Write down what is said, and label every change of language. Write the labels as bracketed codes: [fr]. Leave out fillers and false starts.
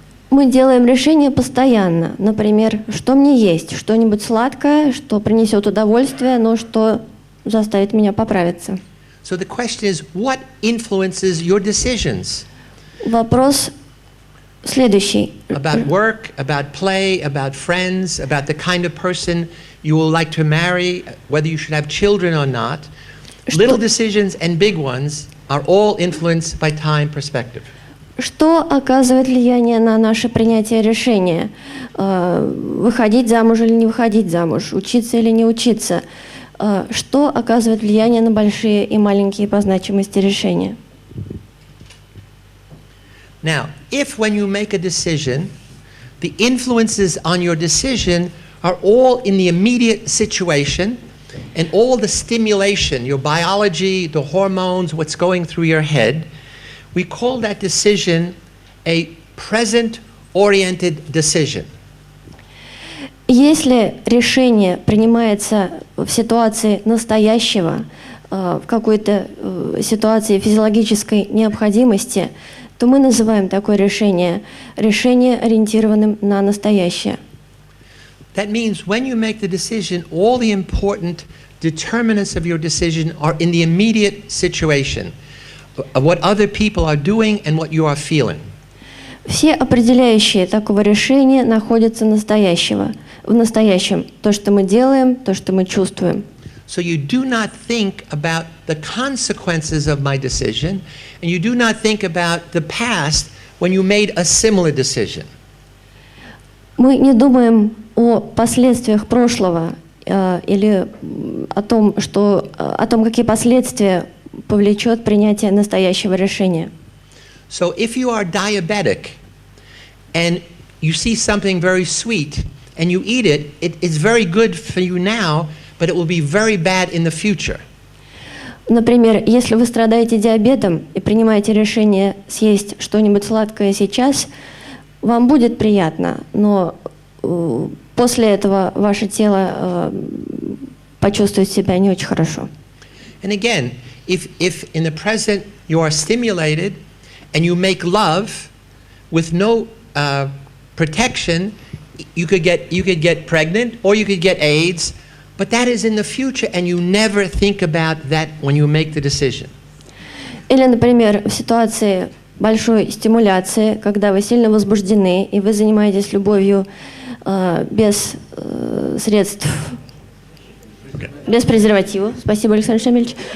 [ru] Мы делаем решения постоянно. Например, что мне есть? Что-нибудь сладкое, что принесет удовольствие, но что заставит меня поправиться. [en] So the question is, what influences your decisions? [ru] Вопрос следующий. [en] About work, about play, about friends, about the kind of person you will like to marry, whether you should have children or not. Little decisions and big ones are all influenced by time perspective. [ru] Что оказывает влияние на наше принятие решения? Выходить замуж или не выходить замуж? Учиться или не учиться? Что оказывает влияние на большие и маленькие по значимости решения? [en] Now, if when you make a decision, the influences on your decision are all in the immediate situation, and all the stimulation, your biology, the hormones, what's going through your head, we call that decision a present-oriented decision. [ru] Если решение принимается в ситуации настоящего, в какой-то ситуации физиологической необходимости, то мы называем такое решение ориентированным на настоящее. [en] That means when you make the decision, all the important determinants of your decision are in the immediate situation of what other people are doing and what you are feeling. [ru] Все определяющие такого решения находятся в настоящем. То, что мы делаем, то, что мы чувствуем. [en] So you do not think about the consequences of my decision, and you do not think about the past when you made a similar decision. [ru] Мы не думаем о последствиях прошлого или о том, какие последствия повлечет принятие настоящего решения. [en] So if you are diabetic and you see something very sweet and you eat it, it's very good for you now, but it will be very bad in the future. [ru] Например, если вы страдаете диабетом и принимаете решение съесть что-нибудь сладкое сейчас, вам будет приятно, но после этого ваше тело почувствует себя не очень хорошо. [en] And again, if in the present you are stimulated and you make love with no protection, you could get pregnant or you could get AIDS, but that is in the future and you never think about that when you make the decision. [ru] Или, например, в ситуации большой стимуляции, когда вы сильно возбуждены и вы занимаетесь любовью без средств, без презерватива. Спасибо, Александр Шамильевич.